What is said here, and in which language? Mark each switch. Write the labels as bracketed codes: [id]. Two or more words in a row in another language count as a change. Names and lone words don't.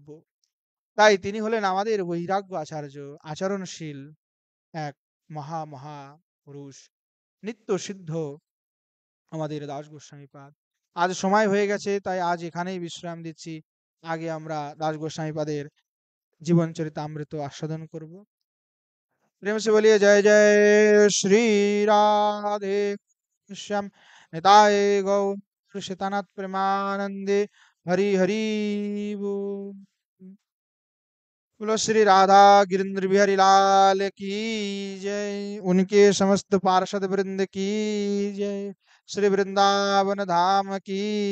[bn] তাই তিনি হলেন আমাদের বৈরাগ্য আচার্য, আচরণশীল এক মহা পুরুষ, নিত্য সিদ্ধ আমাদের দাস গোস্বামীপাদ। আজ সময় হয়ে গেছে, তাই আজ এখানেই বিশ্রাম দিচ্ছি। আগে আমরা দাস গোস্বামীপাদের জীবন চরিতামৃত আস্বাদন করব। [hi] प्रेम से बोलिए जय जय श्री राधे श्याम निताय गौर शितानाथ प्रेमानंदे हरि हरि बोल। बोलो श्री राधा गिरिंद्र बिहारी लाल की जय, उनके समस्त पार्षद वृंद की जय, श्री वृंदावन धाम की जय।